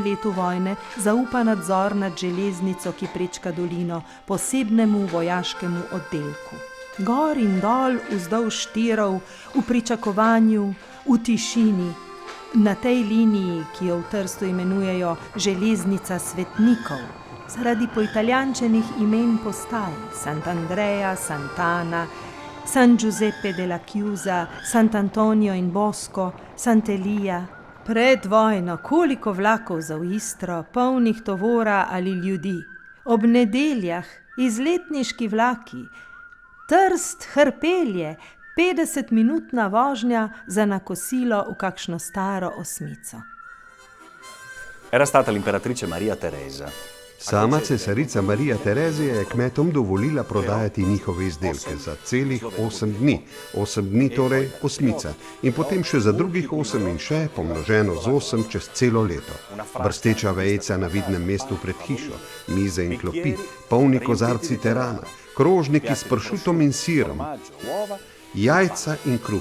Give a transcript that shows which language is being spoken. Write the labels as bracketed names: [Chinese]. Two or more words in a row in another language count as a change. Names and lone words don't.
[Slovenian] letu vojne zaupa nadzor nad železnico, ki prečka dolino, posebnemu vojaškemu oddelku. Gor in dol, vzdolž tirov, v pričakovanju, v tišini, na tej liniji, ki jo v Trstu imenujejo železnica svetnikov, zaradi poitalijančenih imen postaj Sant'Andrea, Sant'Ana, San Giuseppe della Chiusa, Sant'Antonio in Bosco, Sant'Elia. Pred vojno koliko vlakov za v Istro, polnih tovora ali ljudi. Ob nedeljah izletniški vlaki, Trst, Hrpelje, 50-minutna vožnja za nakosilo v kakšno staro osmico. [Italian] Era stata l'imperatrice Maria Teresa. [Slovenian] Sama cesarica Marija Terezija je kmetom dovolila prodajati njihove izdelke za celih 8 dni. 8 dni torej osmica. In potem še za drugih 8 in še pomnoženo z 8 čez celo leto. Brsteča vejica na vidnem mestu pred hišo, mize in klopi, polni kozarci terana, krožniki s pršutom in sirom, jajca in kruh.